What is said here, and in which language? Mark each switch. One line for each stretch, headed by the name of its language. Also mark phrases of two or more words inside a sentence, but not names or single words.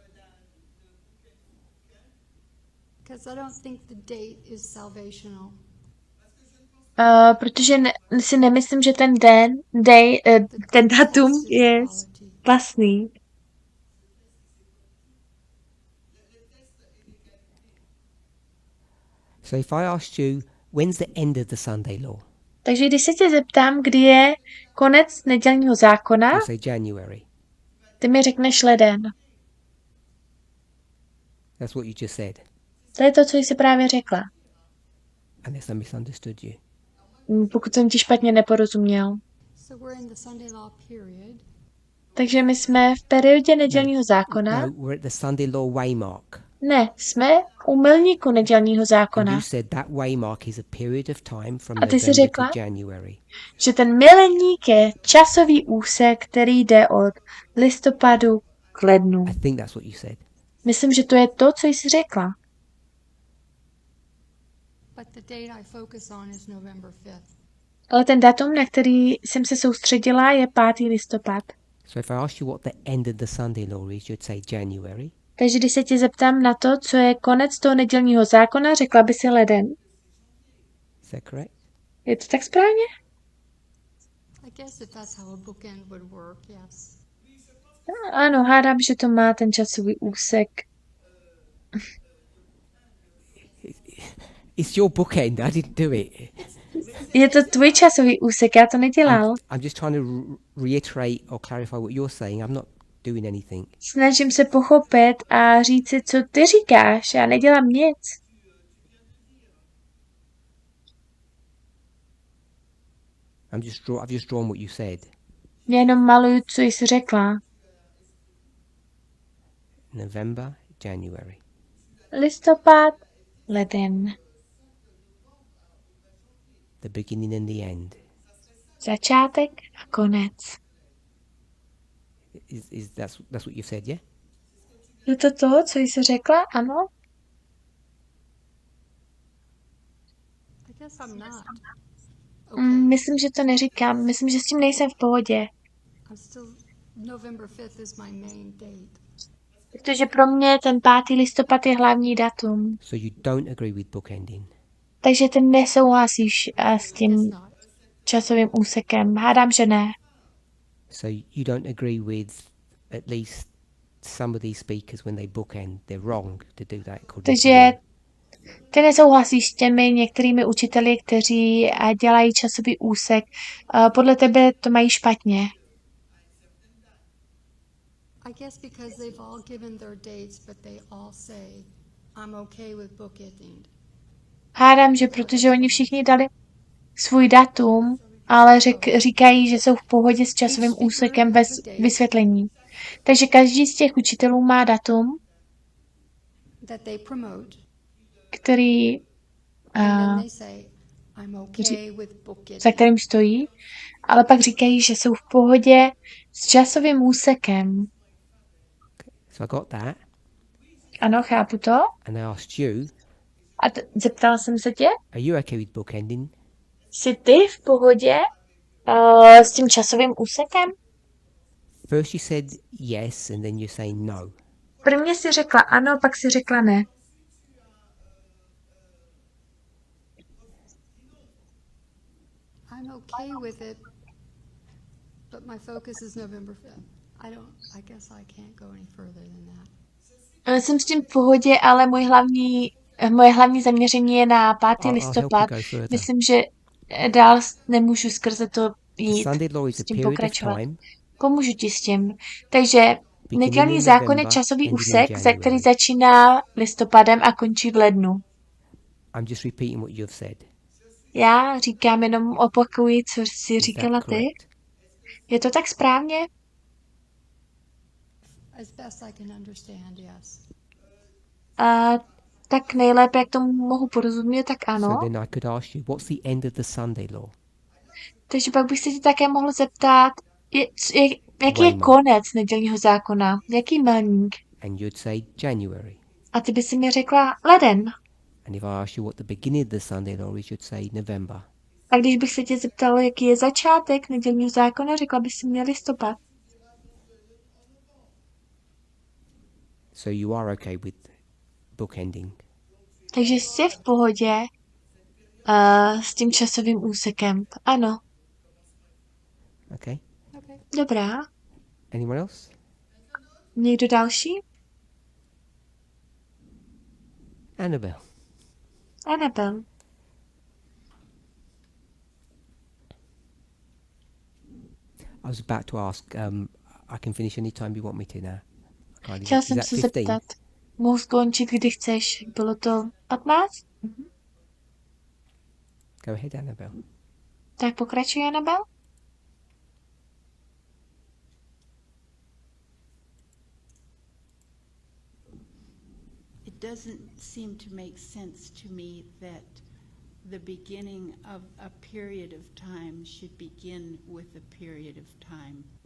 English: Because I don't think the date is salvational.
Czech: protože si nemyslím, že ten ten datum je vlastní.
English: So if I asked you, when's the end of the Sunday law?
Czech: Takže když se tě zeptám, kdy je konec nedělního zákona,
English: You say January.
Czech: ty mi řekneš leden.
English: That's what you just said.
Czech: To je to, co jsi právě řekla.
English: Unless I misunderstood you.
Czech: Pokud jsem ti špatně neporozuměl.
English: So we're in the Sunday law period.
Czech: Takže my jsme v periodě nedělního zákona.
English: No, we're at the Sunday law waymark.
Czech: Ne, jsme u milníku nedělního
English: And
Czech: zákona.
English: you said that waymark is a period of time from
Czech: A ty jsi
English: November
Czech: řekla,
English: to January.
Czech: že ten milník je časový úsek, který jde od listopadu k lednu.
English: I think that's what you said.
Czech: Myslím, že to je to, co jsi řekla.
English: But the date I focus on is November 5th.
Czech: Ale ten datum, na který jsem se soustředila, je 5. listopad.
English: So if I asked you what the end of the Sunday law is, you'd say January.
Czech: Takže když se tě zeptám na to, co je konec toho nedělního zákona, řekla by si leden.
English: Is that correct?
Czech: Je to tak správně?
English: I guess if that's how a bookend would work, yes.
Czech: Ano, hádám, že to má ten časový úsek.
English: It's your bookend. I didn't do it.
Czech: Je to tvůj časový úsek, já to nedělal.
English: I'm just trying to reiterate or clarify what you're saying. I'm not doing anything.
Czech: Snažím se pochopit a říct si, co ty říkáš. Já nedělám nic.
English: I've just drawn what you said.
Czech: Já jenom maluju, co jsi řekla.
English: November, January.
Czech: Listopad, leden.
English: The beginning and the end.
Czech: Začátek a konec.
English: That's what you said, yeah?
Czech: Je to to, co jsi řekla? Ano?
English: I guess I'm not.
Czech: Myslím, že to neříkám. Myslím, že s tím nejsem v pohodě.
English: I'm still, November 5th is my main date.
Czech: Protože pro mě ten 5. listopad je hlavní datum.
English: So you don't agree with bookending.
Czech: Takže ty nesouhlasíš s
English: Guess
Czech: tím
English: not.
Czech: časovým úsekem. Hádám, že ne.
English: So you don't agree with at least some of these speakers when they bookend. They're wrong to do that. according to
Czech: Takže
English: you.
Czech: ty nesouhlasíš s těmi některými učiteli, kteří dělají časový úsek. Podle tebe to mají špatně.
English: I guess because they've all given their dates, but they all say, I'm okay with bookending.
Czech: Hádám, že protože oni všichni dali svůj datum, ale říkají, že jsou v pohodě s časovým úsekem bez vysvětlení. Takže každý z těch učitelů má datum,
English: That they promote,
Czech: který,
English: and then they say, I'm okay with bookending.
Czech: za kterým stojí, ale pak říkají, že jsou v pohodě s časovým úsekem.
English: So I got that,
Czech: Ano, chápu to.
English: and I asked you,
Czech: A zeptala jsem se tě,
English: are you okay with bookending?
Czech: jsi ty v pohodě s tím časovým úsekem?
English: First you said yes, and then you say no.
Czech: Prvně si řekla ano, pak si řekla ne.
English: I'm okay with it, but my focus is November 5th. I guess I can't go any further than that.
Czech: Jsem s tím v pohodě, ale moje hlavní zaměření je na 5.
English: I'll help
Czech: listopad.
English: you go further.
Czech: Myslím, že dál nemůžu skrze to
English: The
Czech: jít,
English: Sunday law is
Czech: s
English: a
Czech: tím
English: period of
Czech: pokračovat.
English: time.
Czech: Pomůžu ti s tím. Takže nedělní
English: in
Czech: zákon je
English: November,
Czech: časový
English: ending in
Czech: úsek, za
English: January.
Czech: který začíná listopadem a končí v lednu.
English: I'm just repeating what you've said.
Czech: Já říkám jenom opakuji, co jsi
English: Is
Czech: říkala
English: that
Czech: ty.
English: correct?
Czech: Je to tak správně?
English: As best I can understand, yes.
Czech: A tak nejlépe, jak tomu mohu porozumět, tak ano.
English: So then I could ask you, what's the end of the Sunday law?
Czech: Takže pak bych se tě také mohl zeptat, jaký je
English: Waymark.
Czech: konec nedělního zákona? Jaký milník?
English: And you'd say January.
Czech: A ty by si mi řekla leden.
English: And if I asked you what the beginning of the Sunday law is, you'd say November.
Czech: A když bych se tě zeptala, jaký je začátek nedělního zákona, řekla by si mi listopad.
English: So you are okay with bookending.
Czech: Takže jsi v pohodě s tím časovým úsekem. Ano,
English: Okay. Okay.
Czech: dobrá.
English: Anyone else?
Czech: Někdo další? Annabelle. Annabelle.
English: I was about to ask, I can finish any time you want me to now.
Czech: Chtěla
English: Is
Czech: jsem
English: that
Czech: se 15? zeptat. Mohu skončit, kdy chceš. Bylo to 15?
English: Go ahead, Annabelle.
Czech: Tak pokračuje, Annabelle.
English: It doesn't seem to make sense to me that the beginning of a period of time should begin with a period of time.